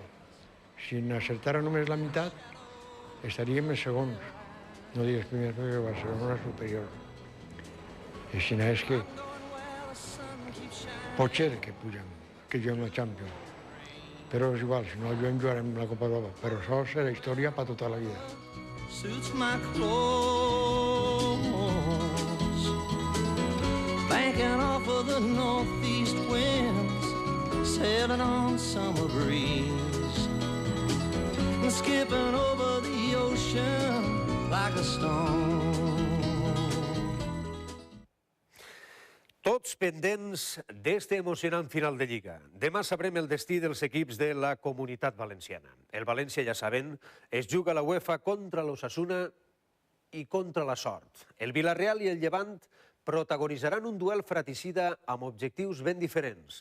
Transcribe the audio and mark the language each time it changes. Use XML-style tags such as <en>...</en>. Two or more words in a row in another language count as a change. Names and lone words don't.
<ca>Si n'acertara només la meitat, estaríem els segons. No digues primers perquè Barcelona és superior. I així és que pot ser que pugen, que juguem la Champions. Però és igual, si no jugarem la Copa d'Europa. Però això serà història per tota la vida.</ca> <en>Suits my clothes, banking off of the northeast winds, sailing on summer breeze, and skipping over the ocean like a stone.</en> <ca>Tots pendents d'este emocionant final de Lliga. Demà sabrem el destí dels equips de la Comunitat Valenciana. El València, ja saben, es juga a la UEFA contra l'Osasuna i contra la Sort. El Villarreal i el Llevant protagonitzaran un duel fratricida amb objectius ben diferents.</ca>